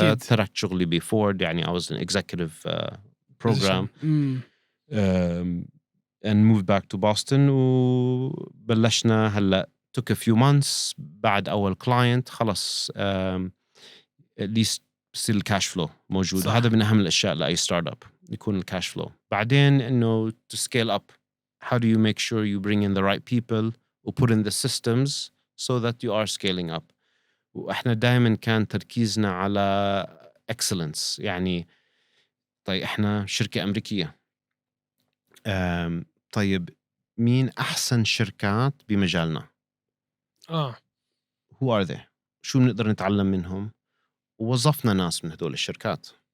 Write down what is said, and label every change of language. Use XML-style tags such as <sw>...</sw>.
<ar>تركت شغلي</ar> <en>before، يعني I was an executive program and moved back to Boston.</en> <ar>وبلشنا هلا</ar> <en>took a few months</en> <ar>بعد أول</ar> <en>client خلص at least still cash flow موجود.</en> <ar>هذا من أهم الأشياء لأي ستارت اب، يكون الكاش فلو.</ar> <en>بعدين إنه to scale up, how do you make sure you bring in the right people و put in the systems so that you are scaling up.</en> <ar>وإحنا دائما كان تركيزنا على excellence. يعني طيب إحنا شركة أمريكية، طيب مين أحسن شركات بمجالنا؟</ar> <en>who are they؟</en> <ar>شو بنقدر نتعلم منهم؟ ووظفنا ناس من هدول الشركات.</ar>